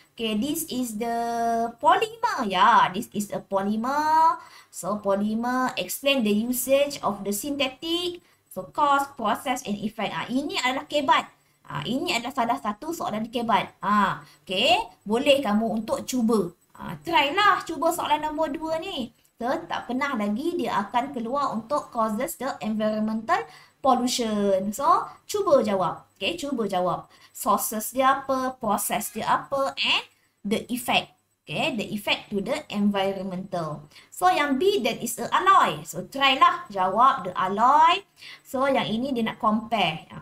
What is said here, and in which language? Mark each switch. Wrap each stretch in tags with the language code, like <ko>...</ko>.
<en>Okay, this is the polymer. Yeah, this is a polymer. So, polymer explain the usage of the synthetic. So, cause, process and effect.</en> <ms>Ini adalah kebat. Ini adalah salah satu soalan kebat. Okay, boleh kamu untuk cuba. Try lah cuba soalan nombor 2 ni. So, tak pernah lagi dia akan keluar untuk</ms> <en>causes the environmental pollution.</en> <ms>So, cuba jawab. Okay, cuba jawab.</ms> <en>Sources dia apa, process dia apa, and the effect. Okay, the effect to the environmental. So, yang B, that is a alloy. So, try lah jawab the alloy.</en> <ms>So, yang ini dia nak compare.</ms>